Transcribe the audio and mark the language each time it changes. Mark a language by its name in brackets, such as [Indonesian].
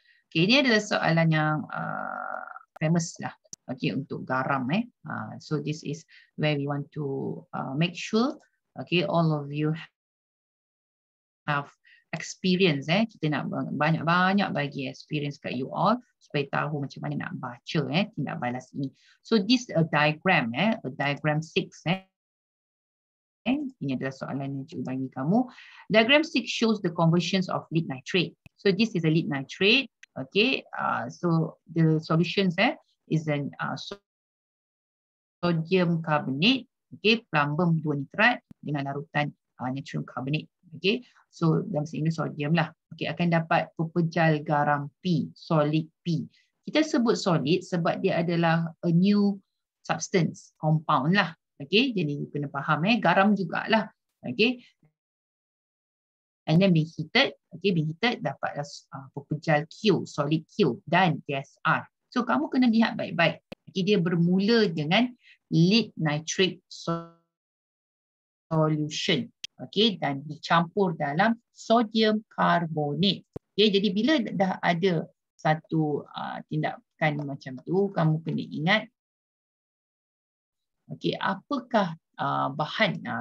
[Malay] Okay, ini adalah soalan yang famous lah. Okay, untuk garam. [English] So this is where we want to make sure, okay, all of you have experience. [Malay] Kita nak banyak-banyak bagi experience kat you all supaya tahu macam mana nak baca tindak balas ini. [English] So this a diagram, a diagram 6. [Malay] Ini adalah soalan yang cikgu bagi kamu. [English] Diagram 6 shows the conversions of lead nitrate. So this is a lead nitrate. Okay, so the solutions is an sodium carbonate, okay, [Malay] plumbum 2 nitrat dengan larutan natrium carbonate. Okay, so dalam bahasa Inggeris sodium lah. Okay, akan dapat pepejal garam P, solid P. Kita sebut solid sebab dia adalah [English] a new substance, [Malay] compound lah. Okay, jadi you kena faham garam jugalah. [English] Okay, and then being heated, okay, being heated [Malay] dapatlah pepejal Q, [English] solid Q dan gas R. [Malay] So kamu kena lihat baik-baik. Okay, dia bermula dengan lead nitrate solution, okay, dan dicampur dalam sodium carbonate. Okay, jadi bila dah ada satu tindakan macam tu, kamu kena ingat, okay, apakah bahan?